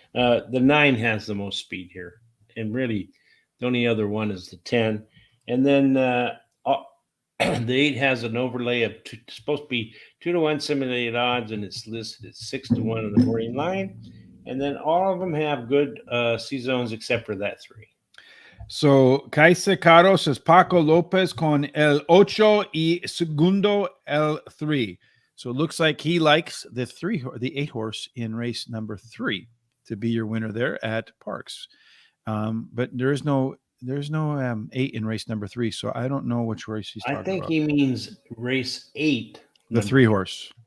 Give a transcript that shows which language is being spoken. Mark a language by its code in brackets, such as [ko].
[en] The 9 has the most speed here, and really, the only other one is the 10, and then the 8 has an overlay of supposed to be 2-1 simulated odds, and it's listed at 6-1 on the morning line, and then all of them have good C zones except for that 3. So Kaise Caro says [es] Paco Lopez con el 8 y segundo el 3. [en] So it looks like he likes the 8 horse in race number 3 to be your winner there at Parx. But there's no 8 in race number 3, so I don't know which race he's talking about. I think he means race 8. The 3 horse.